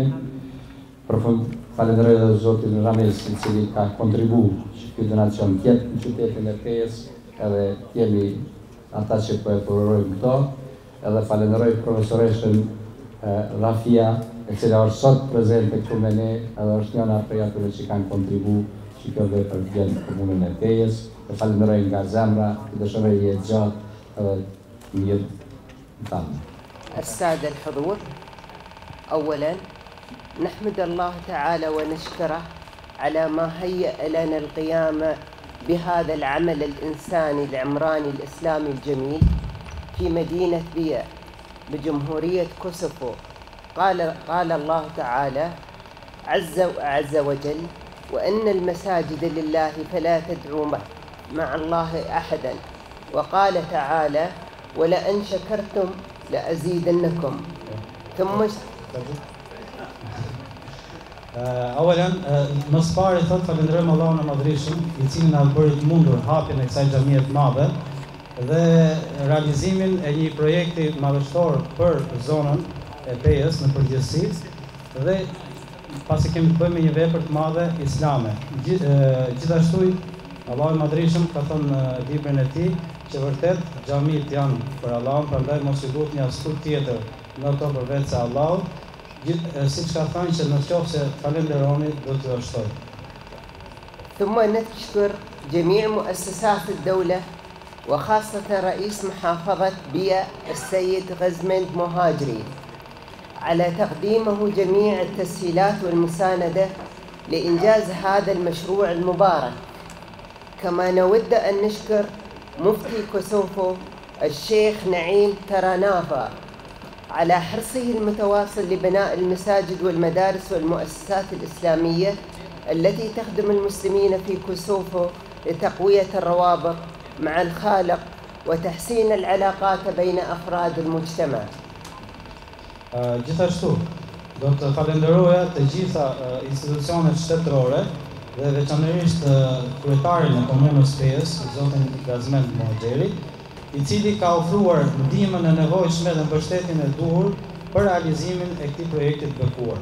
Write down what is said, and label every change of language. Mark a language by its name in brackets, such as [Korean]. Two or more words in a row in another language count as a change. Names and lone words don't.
[Albanian] Falenderoj edhe Zotin Rames, i cili ka kontribuar që ky donacion të jetë në qytetin e Pejës, edhe jemi ata që po e përrojmë këto, edhe falenderoj profesoreshën Rafia, e cila është sot prezente këtu me ne, edhe është njëna prej atyre që kanë kontribuar që kjo vepër të vjen në komunën e Pejës, dhe falenderoj nga zemra, të dëshiroj jetë gjatë edhe mirë tanë. [Arabic] السادة الحضور، أولاً نحمد الله تعالى ونشكره على ما هيأ لنا القيام بهذا العمل الإنساني العمراني الإسلامي الجميل في مدينة بيا بجمهورية كوسوفو. قال الله تعالى عز وجل: وأن المساجد لله فلا تدعوا مع الله أحدا. وقال تعالى: ولئن شكرتم لأزيدنكم. ثم [Albanian] أولا më së pari thot falenderojmë Allahun e Madhërisëm, i cili na bëri të mundur hapjen e kësaj xhamie të madhe dhe realizimin e një projekti madhështor për zonën e Pejës në përgjithësi, dhe pasi kemi të bëjmë një vepër të madhe islame. Gjithashtu Allahu i Madhërisëm ka thënë në librin e tij që vërtet xhamit janë për Allahun, prandaj mos i duhet një askuj tjetër në to përveç se Allahut. siç ka thënë që nëse falenderoni do të shtoj. [Arabic] ثم نشكر جميع مؤسسات الدولة وخاصة رئيس محافظة بيا السيد غزمند مهاجري على تقديمه جميع التسهيلات والمساندة لإنجاز هذا المشروع المبارك. كما نود أن نشكر مفتي كوسوفو الشيخ نعيم ترانافا على حرصه المتواصل لبناء المساجد والمدارس والمؤسسات الإسلامية التي تخدم المسلمين في كوسوفو لتقوية الروابط مع الخالق وتحسين العلاقات بين أفراد المجتمع. [Albanian] Gjithashtu, do të falenderoja të gjitha institucionet shtetërore dhe veçanërisht kryetarin e komunës Pes, zotin Gazmend Mohaxheri, I cili ka ofruar ndihmën e nevojshme dhe mbështetjen e duhur për realizimin e këtij projekti të bekuar.